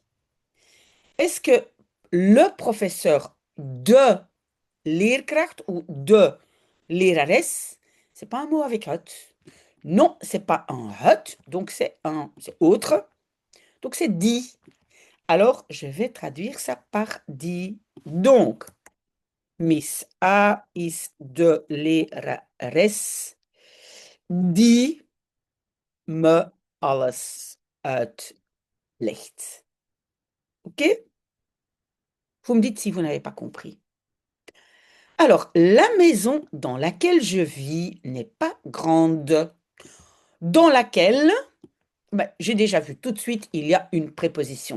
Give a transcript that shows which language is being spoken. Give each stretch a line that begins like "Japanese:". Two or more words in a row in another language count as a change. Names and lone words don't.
French: Est-ce que le professeur
Dutch: de leerkracht
French: ou
Dutch: de lerares,
French: c'est pas un mot avec hut. Non, c'est pas un hut, donc c'est autre. Donc c'est dit. Alors, je vais traduire ça par dit.
Dutch: Donc, Miss A is de lerares die me alles uitlegt.
French: OK? Vous me dites si vous n'avez pas compris. Alors, la maison dans laquelle je vis n'est pas grande. Dans laquelle, ben, j'ai déjà vu tout de suite, il y a une préposition.